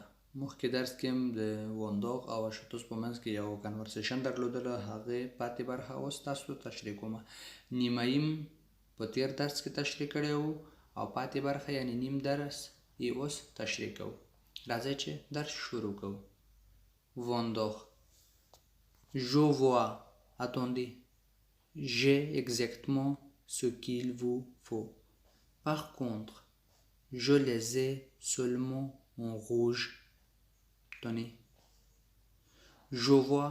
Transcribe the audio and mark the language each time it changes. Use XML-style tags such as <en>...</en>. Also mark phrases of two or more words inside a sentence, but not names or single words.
<ps>مخکې درس کې هم د وندوق او اشتوس په منځ کې یو کنورسیشن درلودله، هغې پاتې برخه اوس تاسو تشریح کوم. نیماییم په تیر درس کې تشریح کړی وو او پاتې برخه یعنی نیم درس یې اوس تشریح کوو. راځئ چې درس شروع کوو. وندوق.</ps> <fr>Je vois. Attendez. J'ai exactement ce qu'il vous faut. Par contre, je les ai seulement en rouge. Tenez. Je vois.</fr>